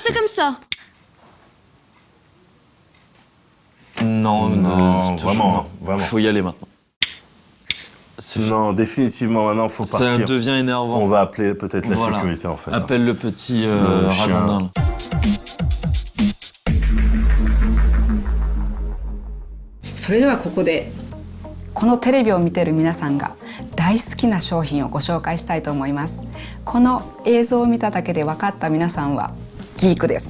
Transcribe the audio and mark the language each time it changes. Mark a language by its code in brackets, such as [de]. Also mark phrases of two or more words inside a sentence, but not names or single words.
[fr] possible. c'est comme ça. Non, vraiment. Faut y aller maintenant. Non, définitivement, maintenant, faut partir. Ça devient énervant. On va appeler peut-être la Voilà. sécurité, en fait. Appelle le petit chien. Radondin. Là. [ja] それではここでこのテレビを見ている皆さんが大好きな商品をご紹介したいと思います。この映像を見ただけで分かった皆さんはギークです。